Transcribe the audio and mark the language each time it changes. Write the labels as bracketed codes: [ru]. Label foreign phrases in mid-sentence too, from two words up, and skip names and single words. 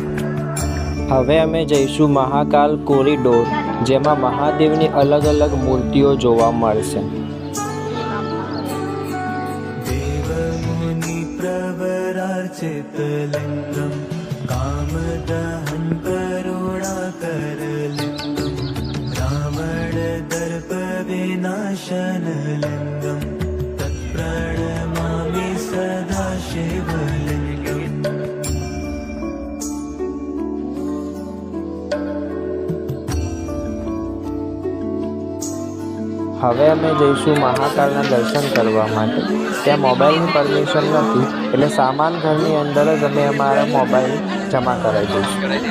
[gu] હવે અમે જઈશું મહાકાલ કોરિડોર, જેમાં મહાદેવની અલગ અલગ મૂર્તિઓ જોવા મળશે. [sa] देवमुनिप्रवरार्चितलिङ्गं कामदहन करुणाकरलिङ्गं रावणदर्पविनाशनलिङ्गं तत्प्रणमामि सदा शिवलिङ्गम्. [gu] હવે અમે જઈશું મહાકાલના દર્શન કરવા માટે. ત્યાં મોબાઈલની પરમિશન નથી, એટલે સામાન ઘરની અંદર જ અમે અમારા મોબાઈલ જમા કરાવી દઈશું.